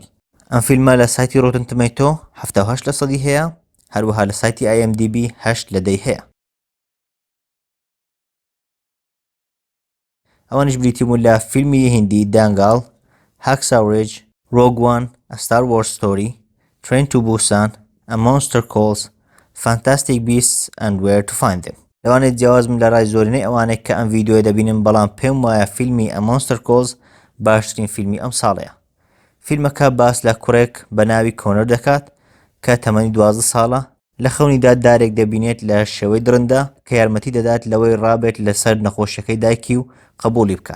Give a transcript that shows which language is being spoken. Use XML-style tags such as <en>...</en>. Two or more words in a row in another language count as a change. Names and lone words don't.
<ckb>ئەم فیلمە لە سایتی ڕۆتن تۆمەتۆ 78% هەیە، هەروەها لە سایتی IMDB 8 لەدەی هەیە. ئەوانش بریتی بوون لە فیلمی هیندی دانگال، هاکساو ڕێج، ڕۆگ وان، A Star Wars Story، Train to Busan، A Monster Calls، Fantastic Beasts and Where to Find Them. لەوانێت جیاوازم لە ڕای زۆرینەی ئەوانێک کە ئەم ڤیدیۆ دەبینن، بەڵام پێم وایە فیلمی A Monster Calls باشترین فیلمی ئەم ساڵەیە. فیلمەکە باس لە کوڕێک بە ناوی کۆنەر دەکات کە تەمەنی 12 ساڵە، لە خەونیدا دارێک دەبینێت لە شێوەی درەندا کە یارمەتی دەدات لەوەی ڕابێت لەسەر نەخۆشیەکەی دایکی و قبولی بکات.</ckb>